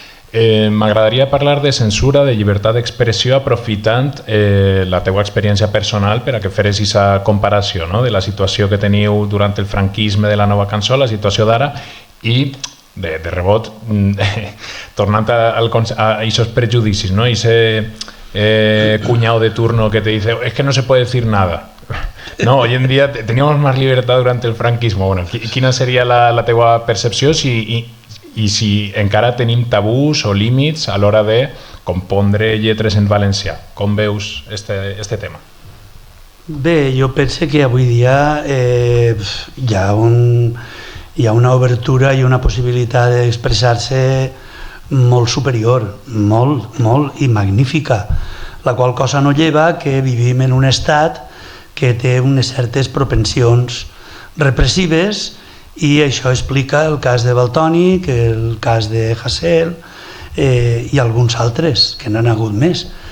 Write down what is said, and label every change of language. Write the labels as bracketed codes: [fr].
[ca] M'agradaria parlar de censura, de llibertat d'expressió, aprofitant la teua experiència personal per a que feres aquesta comparació, no? De la situació que teniu durant el franquisme de la nova cançó, la situació d'ara, i de rebot, tornant a aquests prejudicis, ¿no? [es] Ese cuñado de turno que te dice, es que no se puede decir nada. No, hoy en día teníamos más libertad durante el franquismo. [ca] Bueno, quina seria la teua percepció i si encara tenim tabús o límits a l'hora de compondre lletres en valencià? Com veus este tema? Bé, jo penso que avui dia hi ha una obertura i una possibilitat d'expressar-se molt superior, molt i magnífica, la qual cosa no lleva que vivim en un estat que té unes certes propensions repressives i això explica el cas de Valtònic, el cas de Hasél i alguns altres, que n'han hagut més.